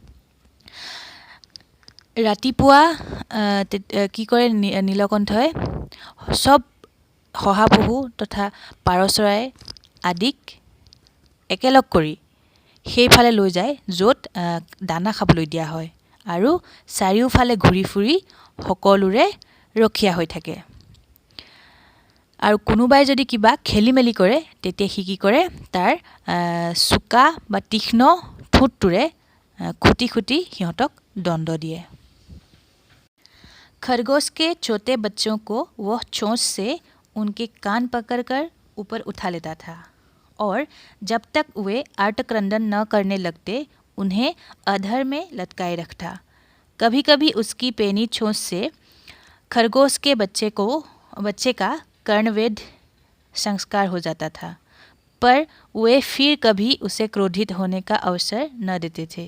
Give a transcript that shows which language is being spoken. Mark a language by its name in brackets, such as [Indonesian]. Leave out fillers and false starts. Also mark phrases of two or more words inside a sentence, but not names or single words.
[Assamese] ৰাতিপুৱা কি কৰে নীলকণ্ঠই সব শহাপহু তথা পাৰ চৰাই আদিক একেলগ কৰি সেইফালে লৈ যায় য'ত দানা খাবলৈ দিয়া হয় আৰু চাৰিওফালে ঘূৰি ফুৰি সকলোৰে ৰখীয়া হৈ থাকে। আৰু কোনোবাই যদি কিবা খেলি মেলি কৰে তেতিয়া সি কি কৰে, তাৰ চোকা বা তীক্ষ্ণ ঠোঁটটোৰে খুটি সিহঁতক দণ্ড দিয়ে। [Hindi] खरगोश के छोटे बच्चों को वह चोंच से उनके कान पकड़कर ऊपर उठा लेता था और जब तक वे आर्तक्रंदन न करने लगते उन्हें अधर में लटकाए रखता। कभी कभी उसकी पैनी चोंच से खरगोश के बच्चे का कर्णवेध संस्कार हो जाता था, पर वे फिर कभी उसे क्रोधित होने का अवसर न देते थे।